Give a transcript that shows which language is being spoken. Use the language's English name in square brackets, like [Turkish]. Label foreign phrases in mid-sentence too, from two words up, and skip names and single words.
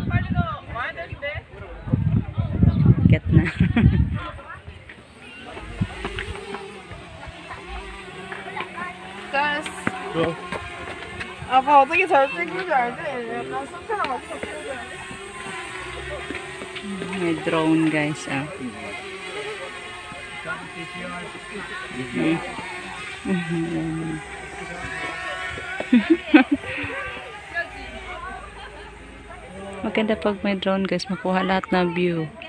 [Filipino] Get na. Gus. [Korean] 아빠 어떻게 잘 찍는지 알지? 약간 손가락 없어. [Filipino] May drone guys. Ah. Maganda pag may drone guys, makuha lahat na view.